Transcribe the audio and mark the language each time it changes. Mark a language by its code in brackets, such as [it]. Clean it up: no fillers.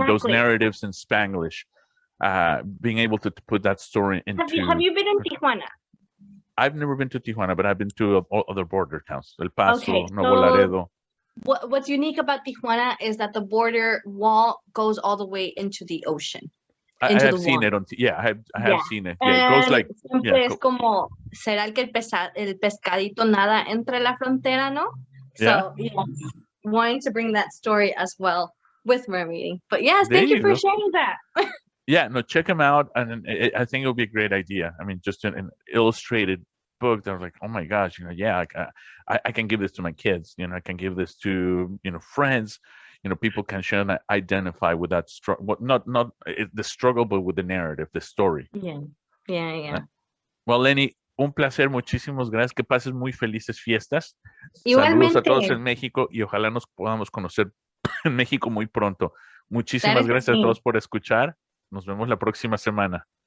[en] and those narratives in Spanglish, being able to put that story into. Have you been in Tijuana? I've never been to Tijuana, but I've been to other border towns, El Paso, Okay, Nuevo so Laredo. What's unique about Tijuana is that the border wall goes all the way into the ocean. I have seen it on. I have seen it. Yeah, it goes like. [es] Siempre es como, ¿será que el pescadito nada entre la frontera, no? [en] So, wanting to bring that story as well with mermaiding. But yes, thank you for sharing that. Yeah, no, check them out, and I think it'll be a great idea. I mean, just an illustrated book that was like, oh my gosh, I can give this to my kids. I can give this to friends. People can share and identify with that struggle. Not the struggle, but with the narrative, the story. Yeah. [es] Well, Leni, un placer, muchísimas gracias. Que pases muy felices fiestas. Igualmente. Saludos a todos en México y ojalá nos podamos conocer en México muy pronto. Muchísimas gracias a todos por escuchar. Nos vemos la próxima semana.